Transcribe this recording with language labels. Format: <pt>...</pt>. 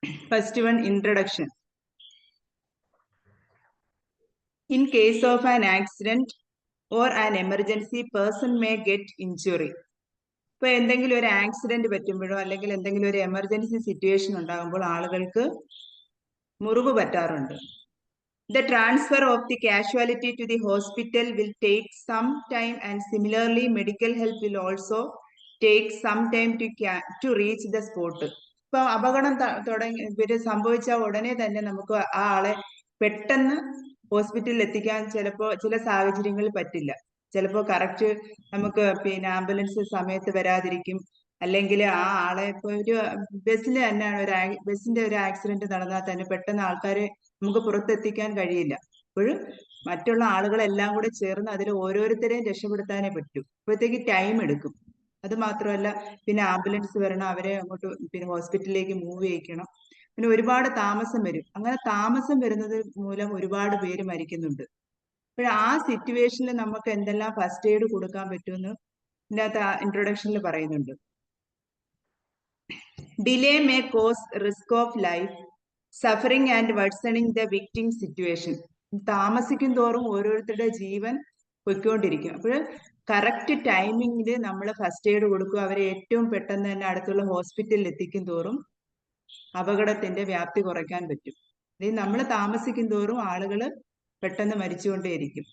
<en>First one, introduction. In case of an accident or an emergency, person may get injury.</en> <ml>ഇപ്പൊ എന്തെങ്കിലും ഒരു accident പറ്റുമ്പോഴോ അല്ലെങ്കിൽ എന്തെങ്കിലും ഒരു എമർജൻസി സിറ്റുവേഷൻ ഉണ്ടാകുമ്പോൾ ആളുകൾക്ക് മുറിവ് പറ്റാറുണ്ട്.</ml> <en>The transfer of the casualty to the hospital will take some time, and similarly medical help will also take some time to reach the spot.</en> <ml>ഇപ്പൊ അപകടം സംഭവിച്ച ഉടനെ തന്നെ നമുക്ക് ആ ആളെ പെട്ടെന്ന് ഹോസ്പിറ്റലിൽ എത്തിക്കാൻ ചില സാഹചര്യങ്ങളിൽ പറ്റില്ല. ചിലപ്പോൾ കറക്റ്റ് നമുക്ക് ആംബുലൻസ് സമയത്ത് വരാതിരിക്കും, അല്ലെങ്കിൽ ആ ആളെ ഇപ്പൊ ഒരു ബസ്സിൽ തന്നെയാണ് ബസ്സിന്റെ ഒരു ആക്സിഡന്റ് നടന്നാൽ തന്നെ പെട്ടെന്ന് ആൾക്കാരെ നമുക്ക് പുറത്തെത്തിക്കാൻ കഴിയില്ല. അപ്പോഴും മറ്റുള്ള ആളുകളെല്ലാം കൂടെ ചേർന്ന് അതിൽ ഓരോരുത്തരെയും രക്ഷപ്പെടുത്താനേ പറ്റൂ. അപ്പോഴത്തേക്ക് ടൈം എടുക്കും. അത് മാത്രമല്ല ആംബുലൻസ് വരണം, അവരെ അങ്ങോട്ട് ഹോസ്പിറ്റലിലേക്ക് മൂവ് ചെയ്യിക്കണം, ഒരുപാട് താമസം വരും. അങ്ങനെ താമസം വരുന്നത് മൂലം ഒരുപാട് പേര് മരിക്കുന്നുണ്ട്. ആ സിറ്റുവേഷനിൽ നമുക്ക് എന്തെല്ലാം ഫസ്റ്റ് എയ്ഡ് കൊടുക്കാൻ പറ്റുമെന്ന് ഇതിനകത്ത് ഇൻട്രൊഡക്ഷനിൽ പറയുന്നുണ്ട്.</ml> <en>Delay may cause risk of life, suffering and worsening the victim situation.</en> <ml>താമസിക്കും തോറും ഓരോരുത്തരുടെ ജീവൻ പൊയ്ക്കൊണ്ടിരിക്കും. അപ്പോൾ കറക്റ്റ് ടൈമിങ്ങിൽ നമ്മൾ ഫസ്റ്റ് എയ്ഡ് കൊടുക്കുക, അവരെ ഏറ്റവും പെട്ടെന്ന് തന്നെ അടുത്തുള്ള ഹോസ്പിറ്റലിൽ എത്തിക്കും തോറും അപകടത്തിന്റെ വ്യാപ്തി കുറയ്ക്കാൻ പറ്റും. നമ്മൾ താമസിക്കും തോറും ആളുകൾ പെട്ടെന്ന് മരിച്ചുകൊണ്ടേയിരിക്കും.</ml>